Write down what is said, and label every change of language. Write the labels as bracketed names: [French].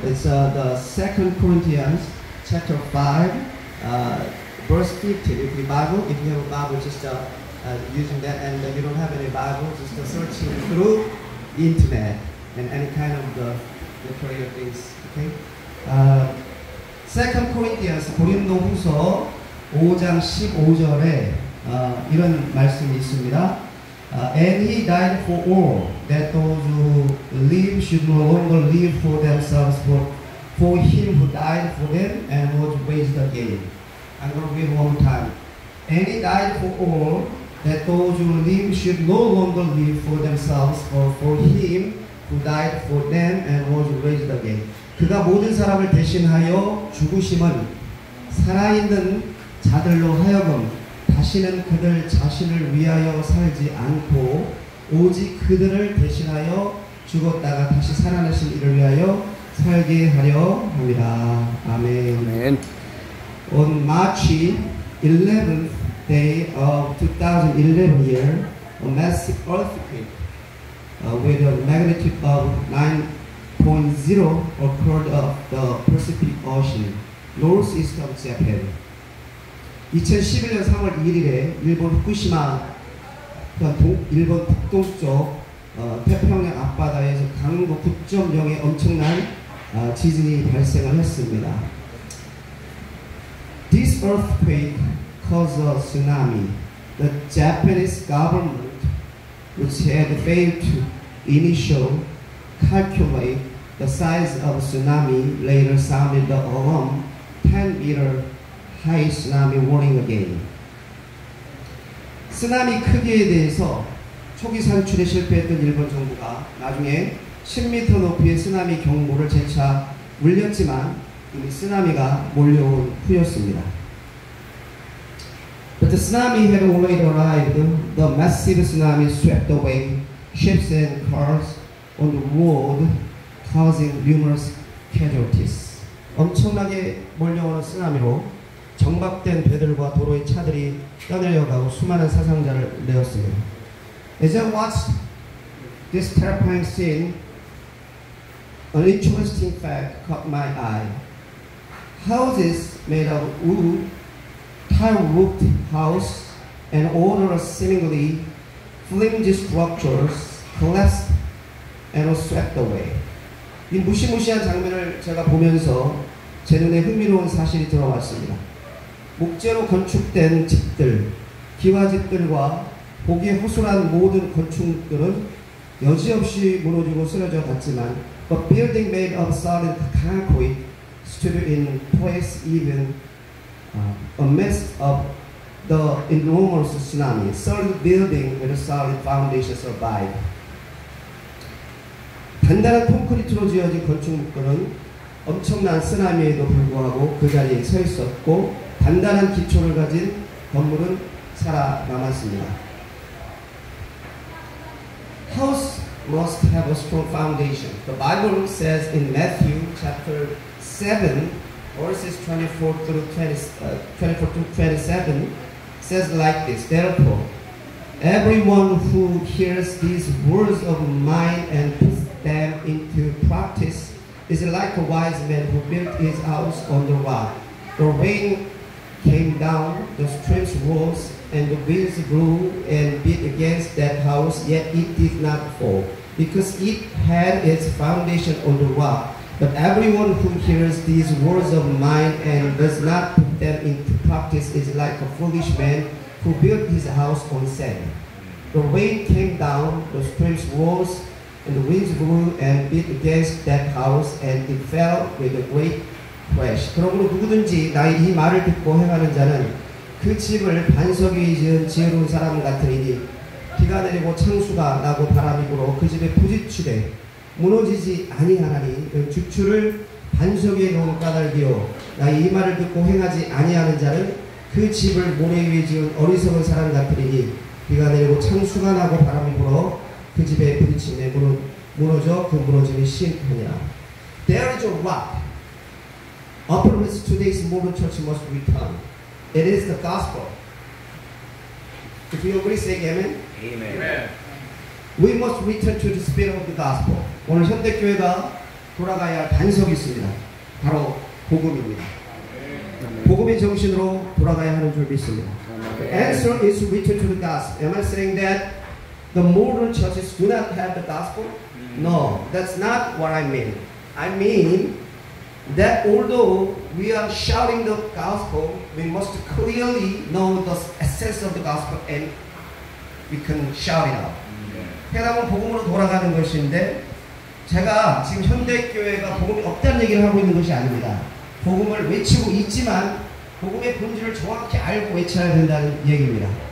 [English] It's the 2 Corinthians chapter 5, verse 15. If you have a Bible, just using that, and you don't have any Bible, just searching through the internet and any kind of the prayer things. Okay. [Korean] 2 Corinthians 고린도후서 5장 15절에 이런 말씀이 있습니다. [English] And he died for all, that those who live should no longer live for themselves, but for him who died for them and was raised again. I'm going to read one more time. And he died for all, that those who live should no longer live for themselves, but for him who died for them and was raised again. [Korean] 그가 모든 사람을 대신하여 죽으심은 살아있는 자들로 하여금 다시는 그들 자신을 위하여 살지 않고 오직 그들을 대신하여 죽었다가 다시 살아나신 이를 위하여 살게 하려 함이라. 아멘. [English] Amen. On March 11th day of 2011 year, a massive earthquake with a magnitude of 9.0 occurred off the Pacific Ocean, northeast of Japan. [Korean] 2011년 3월 1일에 일본 후쿠시마 일본 북동쪽 태평양 앞바다에 7.9, 9.0의 엄청난 지진이 발생을 했습니다. [English] This earthquake caused a tsunami. The Japanese government, which had failed to initially calculate the size of tsunami, later sounded the alarm 10-meter high tsunami warning again. [Korean] 쓰나미 크기에 대해서 초기 산출에 실패했던 일본 정부가 나중에 10m 높이의 쓰나미 경보를 재차 울렸지만 이미 쓰나미가 몰려온 후였습니다. [English] But the tsunami had already arrived. The massive tsunami swept away ships and cars on the road, causing numerous casualties. [Korean] 엄청나게 몰려오는 쓰나미로 정박된 배들과 도로의 차들이 떠내려가고 수많은 사상자를 내었습니다. [English] As I watched this terrifying scene, an interesting fact caught my eye. Houses made of wood, tile-roofed house, and other seemingly flimsy structures collapsed and were swept away. [Korean] 이 무시무시한 장면을 제가 보면서 제 눈에 흥미로운 사실이 들어왔습니다. 목재로 건축된 집들, 기와집들과 보기 허술한 모든 건축들은 여지없이 무너지고 쓰러져 갔지만 [English] a building made of solid concrete stood in place even amidst of the enormous tsunami. Solid building with a solid foundation survived. [Korean] 단단한 콘크리트로 지어진 건축물들은 엄청난 쓰나미에도 불구하고 그 자리에 서 있었고 단단한 기초를 가진 건물은 살아남았습니다. [English] House must have a strong foundation. The Bible says in Matthew chapter 7 verses 24 through 27 says like this, therefore everyone who hears these words of mine and puts them into practice is like a wise man who built his house on the rock. The rain came down, the streams rose, and the winds blew and beat against that house, yet it did not fall, because it had its foundation on the rock. But everyone who hears these words of mine and does not put them into practice is like a foolish man who built his house on sand. The rain came down, the streams rose, and the winds blew and beat against that house, and it fell with a great crash. [Korean] 그러므로 누구든지 나의 이 말을 듣고 행하는 자는 그 집을 반석 위에 지은 지혜로운 사람 같으니 비가 내리고 창수가 나고 바람이 불어 그 집에 부딪히되 무너지지 아니하나니 주추를 반석 위에 놓은 까닭이요 나의 이 말을 듣고 행하지 아니하는 자는 그 집을 모래 위에 지은 어리석은 사람 같으니 비가 내리고 창수가 나고 바람이 불어 그 집에 부딪히며 무너져 그 무너짐이 심하니라. [English] There is a rock upon which today's modern church must return. It is the gospel. If you agree, say amen. Amen. We must return to the spirit of the gospel. [Korean] 오늘 현대교회가 돌아가야 할 반석이 있습니다. 바로 복음입니다. 복음의 정신으로 돌아가야 하는 줄 믿습니다. [English] The answer is to return to the gospel. Am I saying that the modern churches do not have the gospel? No, that's not what I mean. I mean that although we are shouting the gospel, we must clearly know the essence of the gospel and we can shout it out. [Korean] 해당은 복음으로 돌아가는 것인데 제가 지금 현대교회가 복음이 없다는 얘기를 하고 있는 것이 아닙니다. 복음을 외치고 있지만 복음의 본질을 정확히 알고 외쳐야 된다는 얘기입니다.